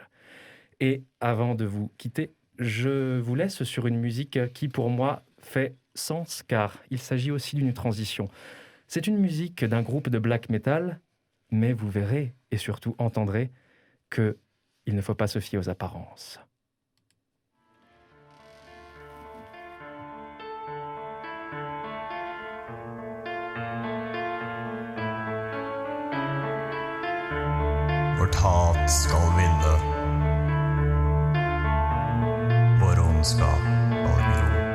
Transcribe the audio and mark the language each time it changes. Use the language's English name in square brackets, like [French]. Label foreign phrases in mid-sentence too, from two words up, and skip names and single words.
[French] Et avant de vous quitter, je vous laisse sur une musique qui, pour moi, fait sens, car il s'agit aussi d'une transition. C'est une musique d'un groupe de black metal, mais vous verrez et surtout entendrez qu'il ne faut pas se fier aux apparences. [Norwegian] Vårt hat skal vinne. Vår ondskap skal gro.